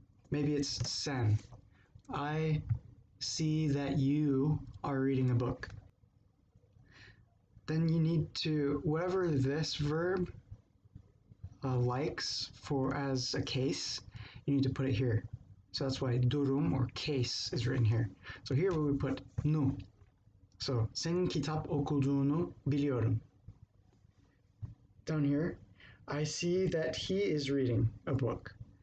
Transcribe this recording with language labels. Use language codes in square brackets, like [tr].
[en] Maybe it's sen. I see that you are reading a book. Then you need to, whatever this verb likes for as a case, you need to put it here. So that's why durum or case is written here. So here we would put nu. [tr] So senin kitap okuduğunu biliyorum. [en] Down here, I see that he is reading a book.